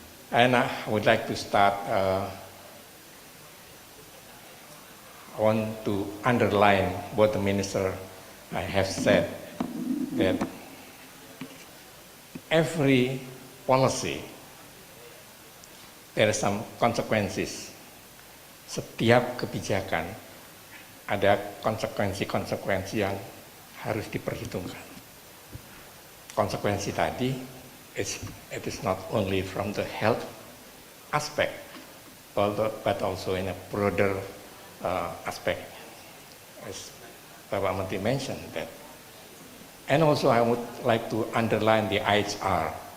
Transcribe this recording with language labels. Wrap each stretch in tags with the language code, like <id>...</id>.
<en>And I would like to start, I want to underline what the minister I have said, that every policy there are some consequences.</en> <id>Setiap kebijakan ada konsekuensi-konsekuensi yang harus diperhitungkan. Konsekuensi tadi,</id> <en>it is not only from the health aspect, but also in a broader aspect, as Bapak Menteri mentioned that. And also I would like to underline the IHR.</en>